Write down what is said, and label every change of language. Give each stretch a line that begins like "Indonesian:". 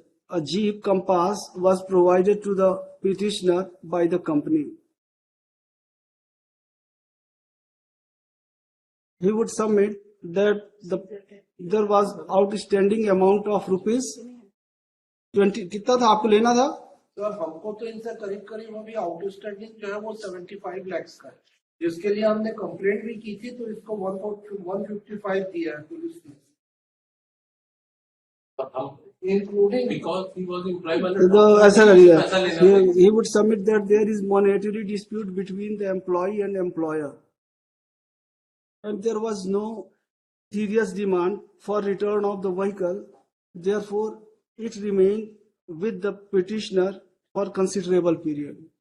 English: A Jeep Compass was provided to the petitioner by the company. He would submit that there was outstanding amount of rupees 20.
Hindi: कितना था आपको लेना था? Sir हमको तो इनसे करीब करीब अभी आउटस्टैंडिंग जो है वो 75 लाख का है, जिसके लिए हमने कंप्लेंट भी की थी, तो इसको 155 दिया है पुलिस ने, including
English: Because he was employed by
Hindi: ऐसा करिए. पैसा लेना
English: He would submit that there is monetary dispute between the employee and employer, and there was no serious demand for return of the vehicle. Therefore, it remained with the petitioner for considerable period.